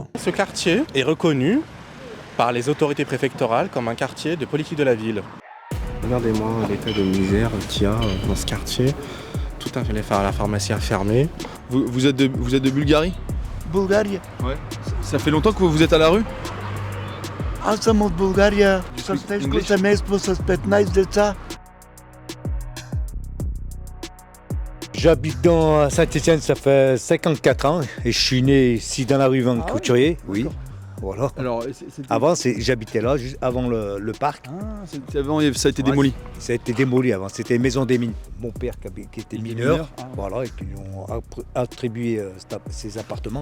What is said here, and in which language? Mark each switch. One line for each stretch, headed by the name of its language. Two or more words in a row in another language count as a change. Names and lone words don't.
French: Ce quartier est reconnu par les autorités préfectorales comme un quartier de politique de la ville. Regardez-moi l'état de misère qu'il y a dans ce quartier. Tout la pharmacie a fermé. Vous êtes de Bulgarie ? Bulgarie. Ouais. Ça fait longtemps que vous êtes à la rue ?
Bulgarian: Аз съм от България. С тежко семейство с 15 деца.
French: J'habite dans Saint-Étienne, ça fait 54 ans et je suis né ici dans la rue Van Couturier. Oui. Voilà. Alors, avant, j'habitais là, juste avant le parc. Avant, ça a été démoli. Ça a été démoli avant, c'était une maison des mines. Mon père qui était mineur, voilà, et qui lui ont attribué ces appartements.